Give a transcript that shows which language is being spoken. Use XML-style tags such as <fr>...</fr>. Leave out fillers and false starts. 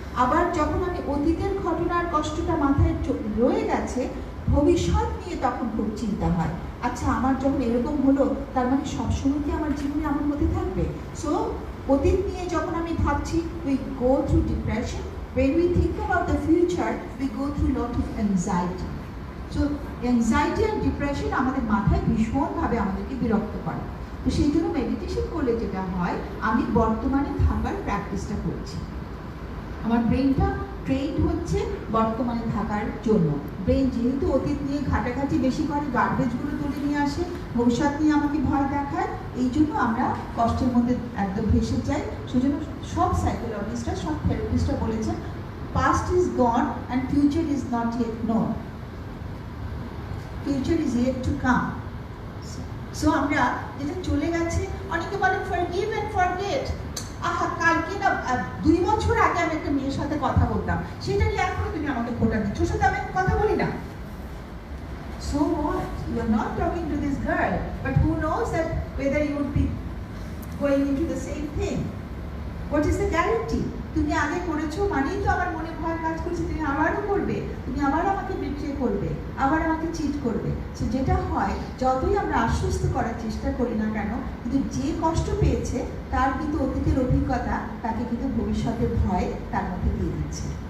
<bn>আবার যখন আমি অতীতের ঘটনার কষ্টটা মাথায় রয়ে গেছে, ভবিষ্যৎ নিয়ে তখন খুব চিন্তা হয়, আচ্ছা আমার যখন এরকম হলো, তার মানে সবসময় কি আমার জীবনে এমন হতে থাকবে? সো অতীত নিয়ে যখন আমি ভাবছি,</bn> <en>We go through depression. when we think about the future, we go through lot of anxiety. So anxiety and depression</en> <bn>আমাদের মাথায় ভীষণভাবে আমাদেরকে বিরক্ত করে। তো সেই জন্য মেডিটেশন করলে যেটা হয়, আমি বর্তমানে থাকার প্র্যাকটিসটা করছি, আমার ব্রেনটা ট্রেন্ড হচ্ছে বর্তমানে থাকার জন্য। ব্রেন যেহেতু অতীত নিয়ে ঘাটাঘাটি বেশি করে, গার্বেজগুলো তুলে নিয়ে আসে, ভবিষ্যৎ নিয়ে আমাকে ভয় দেখায়, এই জন্য আমরা কষ্টের মধ্যে একদম ভেসে যাই। সেজন্য সব সাইকোলজিস্টরা, সব থেরাপিস্টরা বলেছেন,</bn> <en>Past is gone and future is not yet known, future is yet to come.</en> <bn>So আমরা যেটা চলে গেছে, অনেকে বলেন</bn> <en>Forgive and forget.</en> <bn>আহা, কালকে না 2 বছর আগে আমি একটা মেয়ের সাথে কথা বলতাম, সেটা নিয়ে এখনো তুমি আমাকে খোটা দিচ্ছ, ওর সাথে আমি কথা বলি না।</bn> <en>So what? You are not talking to this girl, but who knows that whether you would be going into the same thing? What is the guarantee?</en> <bn>তুমি আগে করেছো মানেই তো আমার মনে ভয় কাজ করছে তুমি আবারও করবে, তুমি আবার আমাকে বিট্রে করবে, আবার আমাকে চিট করবে। সো যেটা হয়, যতই আমরা আশ্বস্ত করার চেষ্টা করি না কেন, কিন্তু যে কষ্ট পেয়েছে তার কিন্তু অতীতের অভিজ্ঞতা তাকে কিন্তু ভবিষ্যতের ভয় তার মধ্যে দিয়ে দিচ্ছে।</bn>